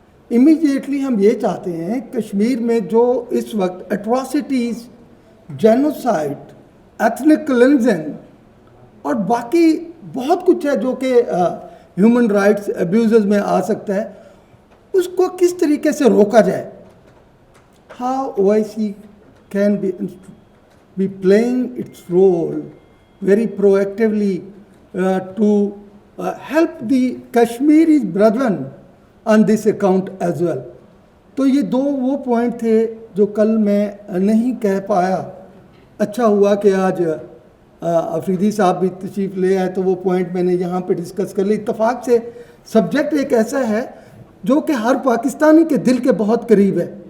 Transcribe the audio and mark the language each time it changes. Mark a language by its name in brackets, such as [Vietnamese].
[Hindi] Immediately हम ये चाहते हैं कश्मीर में जो इस वक्त एट्रॉसिटीज़, जेनोसाइड, एथनिक क्लेंजिंग और बाकी बहुत कुछ है जो कि ह्यूमन राइट्स अब्यूज़ में आ सकता है, उसको किस तरीके से रोका जाए। [English] How OIC can be playing its role very proactively to help the Kashmiri brethren on this account as well. [Hindi] तो ये 2 वो पॉइंट थे जो कल मैं नहीं कह पाया। अच्छा हुआ कि आज अफरीदी साहब भी तशरीफ़ ले आए तो वो पॉइंट मैंने यहाँ पे डिस्कस कर ली। इत्तफाक से सब्जेक्ट एक ऐसा है जो कि हर पाकिस्तानी के दिल के बहुत करीब है।